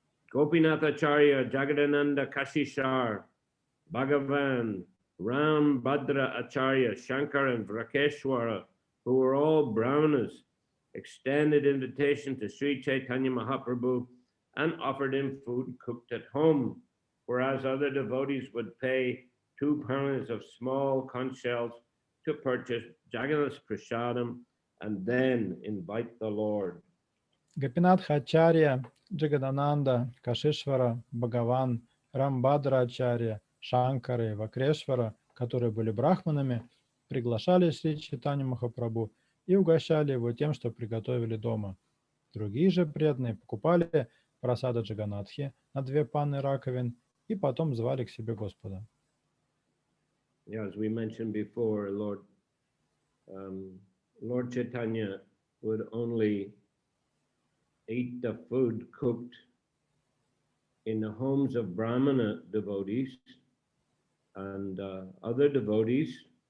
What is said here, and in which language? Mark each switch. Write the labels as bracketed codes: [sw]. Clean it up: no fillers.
[en] Gopinath Acharya Jagadananda Kashishar Bhagavan Ram Bhadra Acharya Shankar and Vrakeshwara, who were all Brahmanas, extended invitation to Sri Chaitanya Mahaprabhu and offered him food cooked at home, whereas other devotees would pay 2 pounds of small conch shells to purchase Jagannath Prasadam and then invite the Lord. [ru] Гопинатха Ачарья, Джагадананда, Кашишвара, Бхагаван, Рамбадра Ачарья, Шанкары и Вакрешвара, которые были брахманами, приглашали Шри Чайтанью Махапрабху и угощали его тем, что приготовили дома. Другие же преданные покупали прасада Джаганатхи на 2 панны раковин и потом звали к себе Господа. [en] As we mentioned before, Lord Chaitanya would only eat the food cooked in the homes of Brahmana devotees and other devotees.